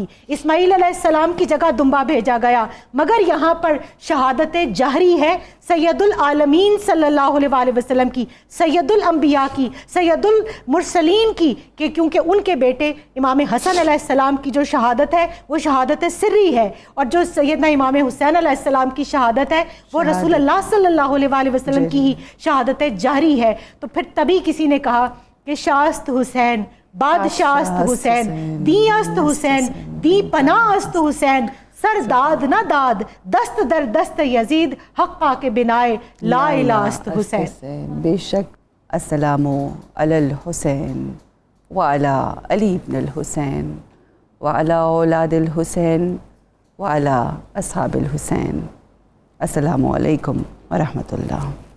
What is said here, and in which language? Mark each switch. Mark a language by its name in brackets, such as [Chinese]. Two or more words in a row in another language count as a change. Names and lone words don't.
[Urdu] اسماعیل [Arabic] علیہ السلام [Urdu] کی جگہ دمبا بھیجا گیا، مگر یہاں پر شہادت جہری ہے [Arabic] سید العالمین صلی اللہ علیہ وآلہ وسلم [Urdu] کی، [Arabic] سید الانبیاء [Urdu] کی، [Arabic] سید المرسلین [Urdu] کی، کہ کیونکہ ان کے بیٹے امام حسن [Arabic] علیہ السلام [Urdu] کی جو شہادت ہے وہ شہادت سری ہے، اور جو سیدنا امام حسین [Arabic] علیہ السلام [Urdu] کی شہادت ہے وہ [Arabic] رسول اللہ صلی اللہ علیہ وآلہ وسلم [Urdu] کی ہی شہادت جہری ہے۔ تو پھر تبھی کسی نے کہا کہ [Persian] شاست حسین، بادشاست حسین، دی است حسین، دی پناہ است حسین، سر داد نہ داد، دست در دست یزید، حقا کے بنائے لا الہ است حسین۔ [Urdu] بے شک [Arabic] السلام علی الحسین وعلی علی ابن الحسین وعلی اولاد الحسین وعلی اصحاب الحسین۔ السلام علیکم ورحمۃ اللہ۔